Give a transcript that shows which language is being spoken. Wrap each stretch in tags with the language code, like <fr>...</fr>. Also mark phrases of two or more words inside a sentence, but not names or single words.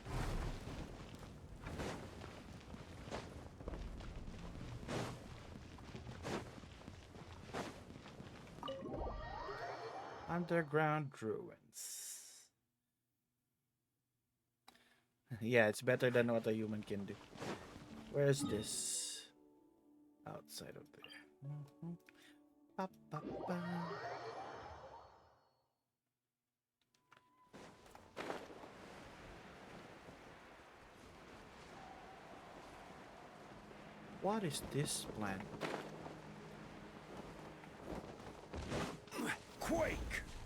<en>Underground ruins. Yeah, it's better than what a human can do. Where is this? Outside of there. Mhm. Ba, ba, ba. What is this plant? Quake!</en>